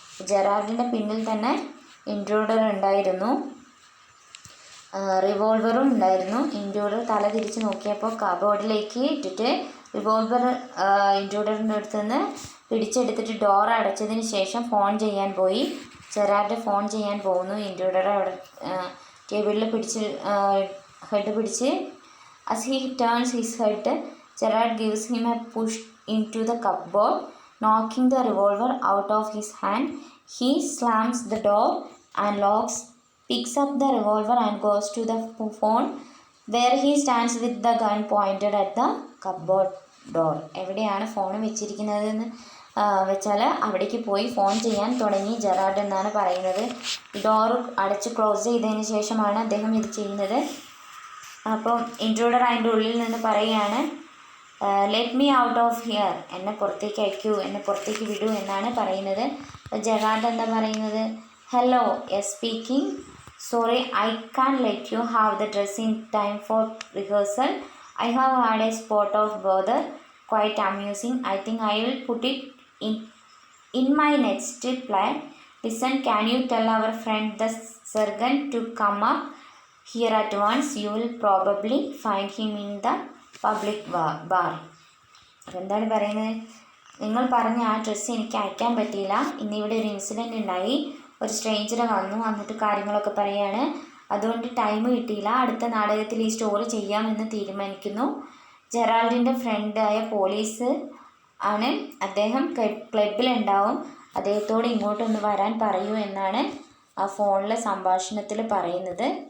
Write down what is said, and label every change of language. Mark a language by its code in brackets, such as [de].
[ml] ജെറാർഡിൻ്റെ പിന്നിൽ തന്നെ ഇൻട്രൂഡർ ഉണ്ടായിരുന്നു, റിവോൾവറും ഉണ്ടായിരുന്നു. ഇൻട്രൂഡർ തല തിരിച്ച് നോക്കിയപ്പോൾ കബോർഡിലേക്ക് ഇട്ടിട്ട് റിവോൾവർ ഇൻട്രൂഡറിൻ്റെ അടുത്ത് നിന്ന് പിടിച്ചെടുത്തിട്ട് ഡോർ അടച്ചതിന് ശേഷം ഫോൺ ചെയ്യാൻ പോയി. ജെറാർഡ് ഫോൺ ചെയ്യാൻ പോകുന്നു. ഇൻട്രൂഡർ അവിടെ ടേബിളിൽ ഹെഡ് പിടിച്ച് [en] as he turns his head, Gerard gives him a push into the cupboard, knocking the revolver out of his hand. He slams the door and locks, picks up the revolver and goes to the phone, where he stands with the gun pointed at the cupboard door. [ml] എവിടെയാണ് phone വെച്ചിരിക്കുന്നതെന്ന് വെച്ചാൽ അവിടേക്ക് പോയി phone ചെയ്യാൻ തുടങ്ങി Gerard എന്നാണ് പറയുന്നത്. Door അടച്ച് close ചെയ്തതിന് ശേഷമാണ് അദ്ദേഹം ഇത് ചെയ്യുന്നത്. അപ്പോൾ ഇൻട്രൂഡർ അതിൻ്റെ ഉള്ളിൽ നിന്ന് പറയുകയാണ്, [en] let me out of here, [ml] എന്നെ പുറത്തേക്ക് അയക്കൂ, എന്നെ പുറത്തേക്ക് വിടൂ എന്നാണ് പറയുന്നത്. അപ്പോൾ ജെറാർഡ് എന്താ പറയുന്നത്? [en] Hello, yes speaking, sorry I can let you have the dress in time for rehearsal. I have had a spot of bother, quite amusing. I think I will put it in my next play. Listen, can you tell our friend the surgeon to come up here at once? You will probably find him in the public bar. [ml] എന്താണ് പറയുന്നത്? നിങ്ങൾ പറഞ്ഞ ആ dress എനിക്ക് അയക്കാൻ പറ്റിയില്ല, ഇന്നിവിടെ ഒരു ഇൻസിഡൻറ്റ് ഉണ്ടായി, ഒരു സ്ട്രേഞ്ചർ വന്നിട്ട് കാര്യങ്ങളൊക്കെ പറയുകയാണ്, അതുകൊണ്ട് ടൈം കിട്ടിയില്ല, അടുത്ത നാടകത്തിൽ ഈ സ്റ്റോറി ചെയ്യാമെന്ന് തീരുമാനിക്കുന്നു. ജെറാൾഡിൻ്റെ ഫ്രണ്ടായ പോലീസ് ആണ്, അദ്ദേഹം ക്ലബിലുണ്ടാവും, അദ്ദേഹത്തോട് ഇങ്ങോട്ടൊന്ന് വരാൻ പറയൂ എന്നാണ് ആ ഫോണിലെ സംഭാഷണത്തിൽ പറയുന്നത്.